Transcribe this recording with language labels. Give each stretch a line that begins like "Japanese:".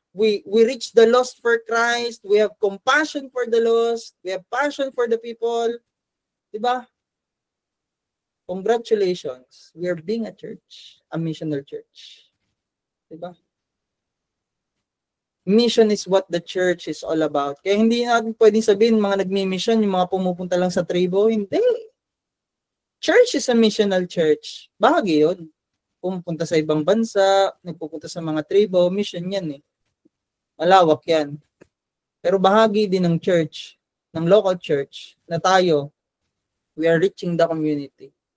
English: We reach the lost for Christ. We have compassion for the lost. We have passion for the people. Diba? Congratulations. We are being a church. A missional church. Diba? mission is what the church is all about.
Filipino: Kaya hindi natin pwedeng sabihin mga nagmi-mission, yung mga pumupunta lang sa tribo. Hindi.
English: Church is a missional church.
Filipino: Bahagi yun. Pumupunta sa ibang bansa, nagpupunta sa mga tribo, mission yan eh. Malawak yan. Pero bahagi din ng church, ng local church, na tayo,
English: we are reaching the community.